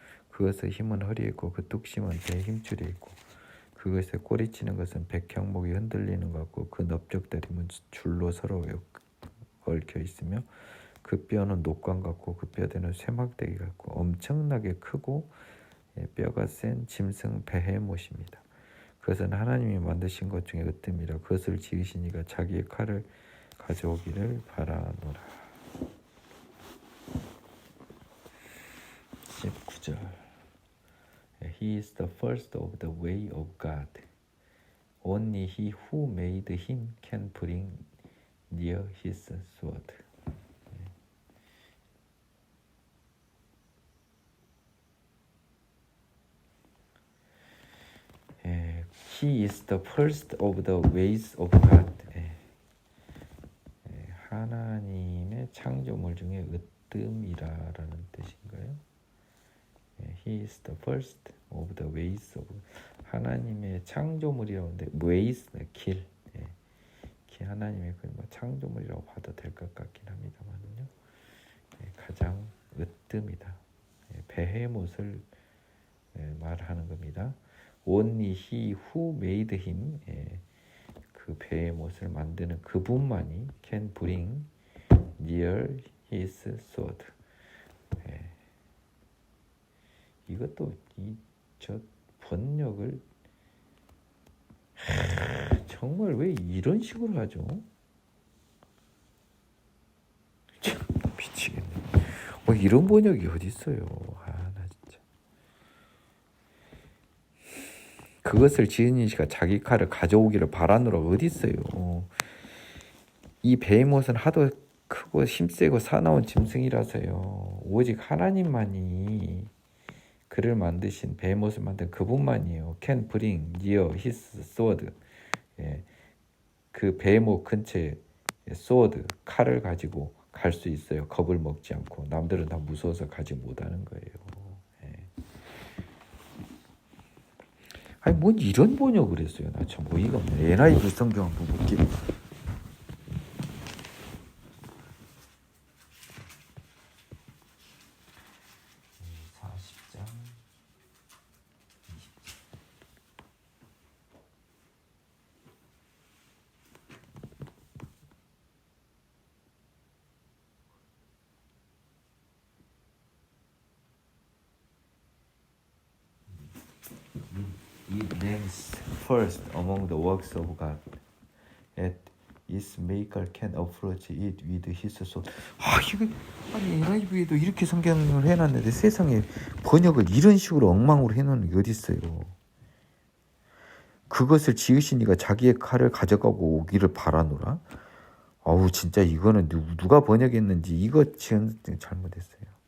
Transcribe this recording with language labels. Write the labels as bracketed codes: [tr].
[ko] 그것의 힘은 허리에 있고 그 뚝심은 배에 힘줄에 있고 그것의 꼬리치는 것은 백향목이 흔들리는 것 같고 그 넓적다림은 줄로 서로 얽혀 있으며 그 뼈는 녹관 같고 그 뼈대는 쇠막대기 같고 엄청나게 크고 뼈가 센 짐승 베헤못입니다. 그것은 하나님이 만드신 것 중에 으뜸이라 그것을 지으신 이가 자기의 칼을 가져오기를 바라노라. [en] 19절 He is the first of the way of God. Only he who made him can bring near his sword. He is the first of the ways of God. [ko] 하나님의 창조물 중에 으뜸이라는 뜻인가요? [en] He is the first of the ways of [ko] 하나님의 창조물이라는데 ways 길, 하나님의 뭐 창조물이라고 봐도 될 것 같긴 합니다만요. 가장 으뜸이다. 베헤못을 말하는 겁니다. [en] Only he who made him [ko] 그 베헤못을 만드는 그분만이 [en] can bring near his sword. [ko] 이것도 저 번역을 정말 왜 이런 식으로 하죠? 참 미치겠네. 이런 번역이 어디 있어요? 나 진짜. 그것을 지은 이가 자기 칼을 가져오기를 바라노라 어디 있어요? 이 베헤못은 하도 크고 힘세고 사나운 짐승이라서요. 오직 하나님만이 그를 만드신 베헤못을 만든 그분만이에요. [en] Can bring near his sword. [ko] 그 베헤못 근처에 sword 칼을 가지고 갈 수 있어요. 겁을 먹지 않고. 남들은 다 무서워서 가지 못하는 거예요. 아니 뭐 이런 번역을 했어요. 나 참 어이가 없네. NIV 성경 한번 볼게요. [en] It ranks first among the works of God. At its maker can approach it with his sword. [ko] 이거 아니 NIV에도 이렇게 성경을 해놨는데 세상에 번역을 이런 식으로 엉망으로 해놓는 게 어디 있어요? 그것을 지으신 이가 자기의 칼을 가져가고 오기를 바라노라. 진짜 이거는 누가 번역했는지 이거 지은 잘못했어요.